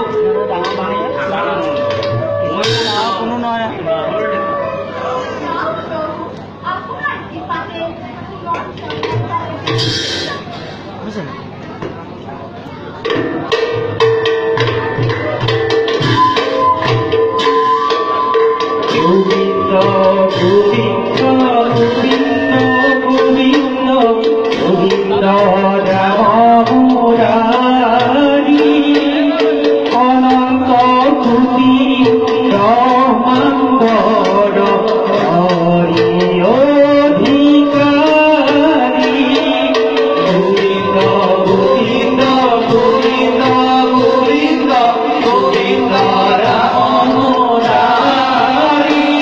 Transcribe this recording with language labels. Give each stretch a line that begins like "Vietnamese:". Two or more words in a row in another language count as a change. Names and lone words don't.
Assamese: ডাঙৰ কোনো নহয় বুজিছে
Sanskrit: গোবিন্দ গোবিন্দ গোবিন্দ গোবিন্দ গোবিন্দ রাম মুরারি অনন্ত কোটি রমাঙ্গর হরি অধিকারী গোবিন্দ গোবিন্দ গোবিন্দ গোবিন্দ গোবিন্দ রাম মুরারি